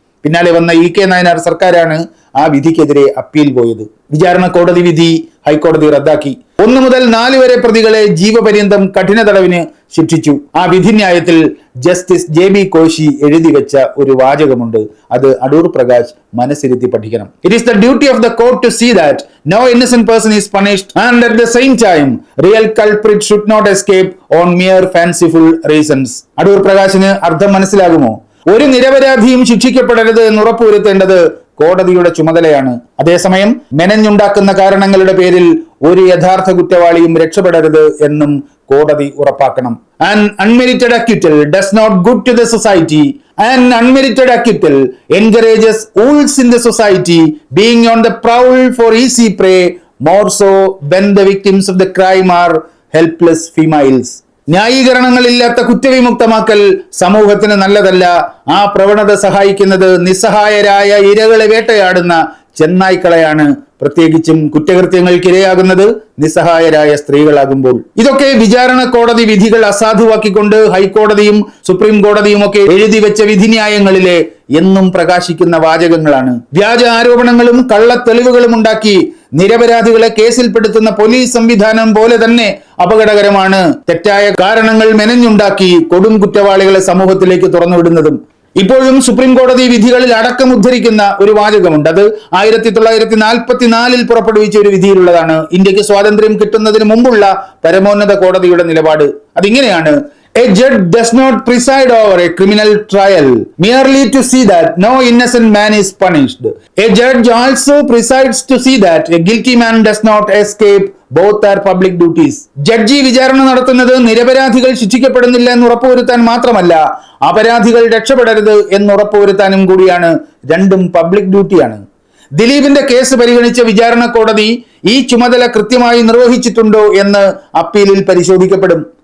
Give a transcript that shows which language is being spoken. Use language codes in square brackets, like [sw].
[ml] പിന്നാലെ വന്ന EK നായനാർ സർക്കാരാണ് ആ വിധിക്കെതിരെ അപ്പീൽ പോയത്. വിചാരണ കോടതി വിധി ഹൈക്കോടതി റദ്ദാക്കി. 1 മുതൽ 4 വരെ പ്രതികളെ ജീവപര്യന്തം കഠിന തടവിന് ശിക്ഷിച്ചു. ആ വിധിന്യായത്തിൽ ജസ്റ്റിസ് JB കോശി എഴുതി വെച്ച ഒരു വാചകമുണ്ട്. അത് അടൂർ പ്രകാശ് മനസ്സിരുത്തി പഠിക്കണം. [en] It is the duty of the court to see that no innocent person is punished and at the same time real culprit should not escape on mere fanciful reasons. [ml] Adoor പ്രകാശിന് അർത്ഥം മനസ്സിലാകുമോ? ഒരു നിരപരാധിയും ശിക്ഷിക്കപ്പെടരുത് എന്ന് ഉറപ്പുവരുത്തേണ്ടത് കോടതിയുടെ ചുമതലയാണ്. അതേസമയം മെനഞ്ഞുണ്ടാക്കുന്ന കാരണങ്ങളുടെ പേരിൽ ഒരു യഥാർത്ഥ കുറ്റവാളിയും രക്ഷപ്പെടരുത് എന്നും കോടതി ഉറപ്പാക്കണം. [en] An unmerited acquittal does not good to the society. An unmerited acquittal encourages wolves in the society being on the prowl for easy prey, more so when the victims of the crime are helpless females. [ml] ന്യായീകരണങ്ങളില്ലാത്ത കുറ്റവിമുക്തമാക്കൽ സമൂഹത്തിന് നല്ലതല്ല. ആ പ്രവണത സഹായിക്കുന്നത് നിസ്സഹായരായ ഇരകളെ വേട്ടയാടുന്ന ചെന്നായ്ക്കളെയാണ്. പ്രത്യേകിച്ചും കുറ്റകൃത്യങ്ങൾക്ക് ഇരയാകുന്നത് നിസ്സഹായരായ സ്ത്രീകളാകുമ്പോൾ. ഇതൊക്കെ വിചാരണ കോടതി വിധികൾ അസാധുവാക്കിക്കൊണ്ട് ഹൈക്കോടതിയും സുപ്രീം കോടതിയും ഒക്കെ എഴുതി വെച്ച വിധിന്യായങ്ങളിലെ എന്നും പ്രകാശിക്കുന്ന വാചകങ്ങളാണ്. വ്യാജ ആരോപണങ്ങളും കള്ളത്തെളിവുകളും ഉണ്ടാക്കി നിരപരാധികളെ കേസിൽപ്പെടുത്തുന്ന പോലീസ് സംവിധാനം പോലെ തന്നെ അപകടകരമാണ് തെറ്റായ കാരണങ്ങൾ മെനഞ്ഞുണ്ടാക്കി കൊടും കുറ്റവാളികളെ സമൂഹത്തിലേക്ക് തുറന്നുവിടുന്നതും. ഇപ്പോഴും സുപ്രീം കോടതി വിധികളിൽ അടക്കം ഉദ്ധരിക്കുന്ന ഒരു വാചകമുണ്ട്. അത് 1944 പുറപ്പെടുവിച്ച ഒരു വിധിയിലുള്ളതാണ്. ഇന്ത്യക്ക് സ്വാതന്ത്ര്യം കിട്ടുന്നതിന് മുമ്പുള്ള പരമോന്നത കോടതിയുടെ നിലപാട് അതിങ്ങനെയാണ്: [en] A judge does not preside over a criminal trial merely to see that no innocent man is punished. A judge also presides to see that a guilty man does not escape. Both are public duties. [ml] Judge വിചാരണ നടത്തുന്നത് നിരപരാധികൾ ശിക്ഷിക്കപ്പെടുന്നില്ല എന്ന് ഉറപ്പുവരുത്താൻ മാത്രമല്ല, അപരാധികൾ രക്ഷപ്പെടരുത് എന്ന് ഉറപ്പുവരുത്താനും കൂടിയാണ്. രണ്ടും public ഡ്യൂട്ടിയാണ്. ദിലീപിന്റെ കേസ് പരിഗണിച്ച വിചാരണ കോടതി ഈ ചുമതല കൃത്യമായി നിർവഹിച്ചിട്ടുണ്ടോ എന്ന് അപ്പീലിൽ പരിശോധിക്കപ്പെടും.